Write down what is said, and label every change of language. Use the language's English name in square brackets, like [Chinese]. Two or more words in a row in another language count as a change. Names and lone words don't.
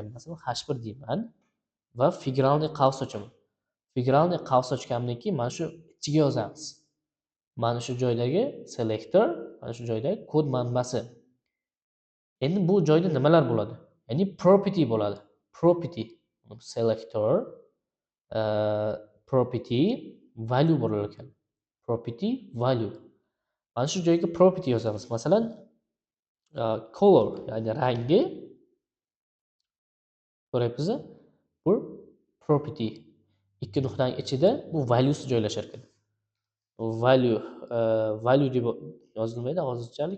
[Uzbek] Masalan, h1 deyman va figuralniy qavs ochaman. Figuralniy qavs ochgandan keyin mana shu ichiga yozamiz. Mana shu joydagi selektor, mana shu joyda kod manbasi. Endi bu joyda nimalar bo'ladi? Ya'ni property bo'ladi. [English] Property selector property value [Uzbek] bo'lar ekan. [English] Property value. [Uzbek] Mana shu joyga property yozamiz. Masalan, color, ya'ni rangi ko'ryapsiz? Bu property. Ikki nuqtaning ichida bu values joylashar ekan. Value deb yozilmaydi hozirchalik.